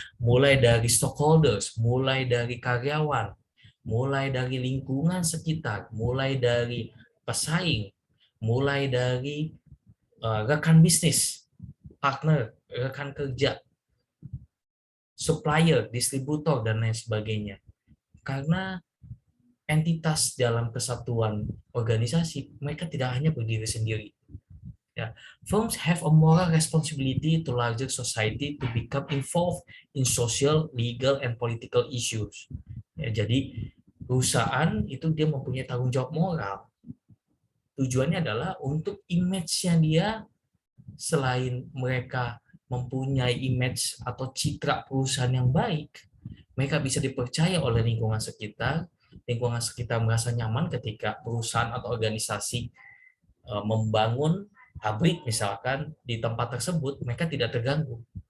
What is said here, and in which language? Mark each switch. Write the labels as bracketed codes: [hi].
[id] Mulai dari stockholders, mulai dari karyawan, mulai dari lingkungan sekitar, mulai dari pesaing, mulai dari rekan bisnis, partner, rekan kerja. supplier, distributor, dan lain sebagainya. Karena entitas dalam kesatuan organisasi, mereka tidak hanya berdiri sendiri. Ya. [en] Firms have a moral responsibility to larger society to become involved in social, legal, and political issues. [id] Ya, jadi perusahaan itu dia mempunyai tanggung jawab moral. Tujuannya adalah untuk image-nya dia, selain mereka mempunyai image atau citra perusahaan yang baik, mereka bisa dipercaya oleh lingkungan sekitar. Lingkungan sekitar merasa nyaman ketika perusahaan atau organisasi membangun pabrik misalkan di tempat tersebut, mereka tidak terganggu.